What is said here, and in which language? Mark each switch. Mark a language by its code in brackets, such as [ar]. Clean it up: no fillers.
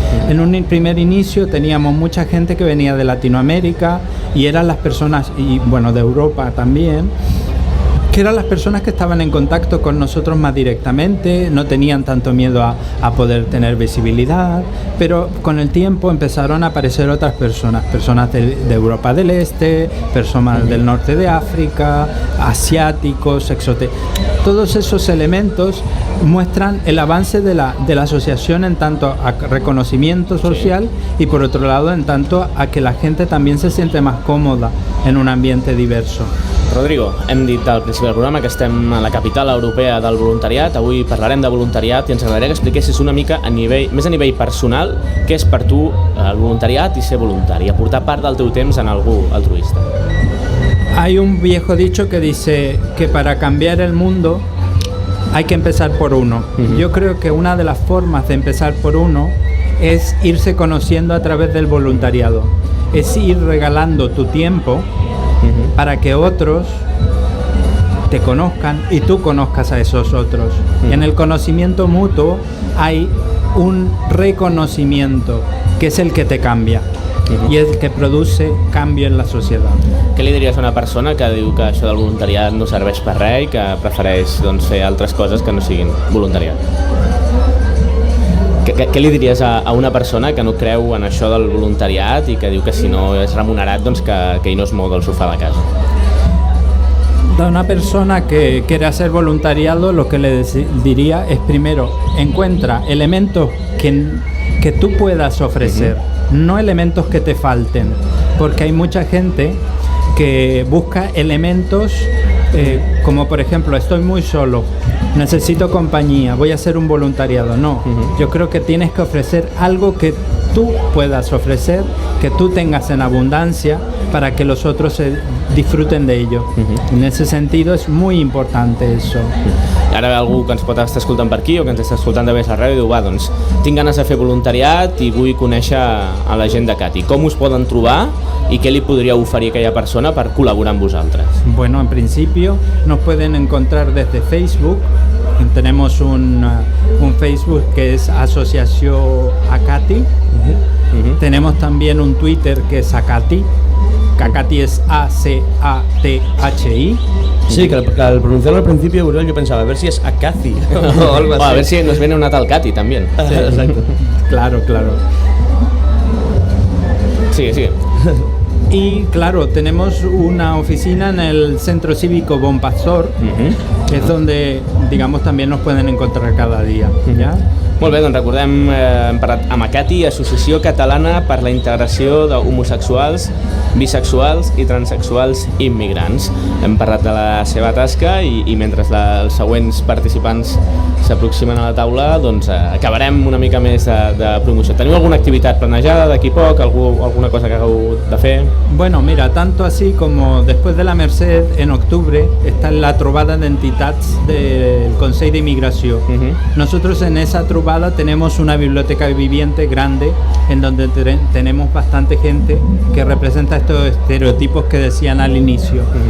[es] En un primer inicio teníamos mucha gente que venía de Latinoamérica y eran las personas, y bueno, de Europa también, que eran las personas que estaban en contacto con nosotros más directamente, no tenían tanto miedo a poder tener visibilidad, pero con el tiempo empezaron a aparecer otras personas de Europa del Este, personas del norte de África, asiáticos, todos esos elementos muestran el avance de la asociación en tanto a reconocimiento social y por otro lado en tanto a que la gente también se siente más cómoda en un ambiente diverso. [ca] Rodrigo, hem dit al principi del programa que estem a la capital europea del voluntariat. Avui parlarem de voluntariat i ens agradaria que expliquessis una mica més a nivell personal què és per tu el voluntariat i ser voluntari, aportar part del teu temps en algú altruista. [es] Hay un viejo dicho que dice que para cambiar el mundo hay que empezar por uno. Yo creo que una de las formas de empezar por uno es irse conociendo a través del voluntariado. Es ir regalando tu tiempo para que otros te conozcan y tú conozcas a esos otros. Y en el conocimiento mutuo hay un reconocimiento que es el que te cambia [ca] i el que produce canvi en la societat. Què li diries a una persona que diu que això del voluntariat no serveix per res i que prefereix fer altres coses que no siguin voluntariat? Què li diries a una persona que no creu en això del voluntariat i que diu que si no és remunerat que ell no es mou del sofà de casa? [es] A una persona que quiere hacer voluntariado, lo que le diría es primero, encuentra elementos que tú puedas ofrecer, no elementos que te falten, porque hay mucha gente que busca elementos como por ejemplo, estoy muy solo, necesito compañía, voy a hacer un voluntariado. No, yo creo que tienes que ofrecer algo que tú puedas ofrecer, que tú tengas en abundancia para que los otros disfruten de ello. En ese sentido es muy importante eso. [ca] Ara ve algú que ens pot estar escoltant per aquí o que ens està escoltant de més la ràdio i diu, va, doncs, tinc ganes de fer voluntariat i vull conèixer a la gent de Cati. Com us poden trobar i què li podríeu oferir a aquella persona per col·laborar amb vosaltres? [es] Bueno, en principio nos pueden encontrar desde Facebook. Tenemos un Facebook que es Asociación Acati. Tenemos también un Twitter que es Acati. Acati es A-C-A-T-H-I. Sí, que al pronunciarlo al principio, Uriel, yo pensaba, a ver si es Acaci o algo así. A ver si nos viene una tal Cati también. Sí, exacto. Claro, claro. Sí, sí. Y claro, tenemos una oficina en el Centro Cívico Bon Pastor, que es donde, digamos, también nos pueden encontrar cada día. ¿Ya? [ca] Molt bé, doncs recordem, hem parlat amb Acati, Associació Catalana per la Integració d'Homosexuals, Bisexuals i Transsexuals Immigrants. Hem parlat de la seva tasca i mentre els següents participants s'aproximen a la taula, doncs acabarem una mica més de promoció. Teniu alguna activitat planejada d'aquí poc, alguna cosa que hagueu de fer? [es] Bueno, mira, tanto así como después de la Merced, en octubre, está la trobada de entitats del Consell d'Immigració. Nosotros en esa trobada tenemos una biblioteca viviente grande en donde tenemos bastante gente que representa estos estereotipos que decían al inicio.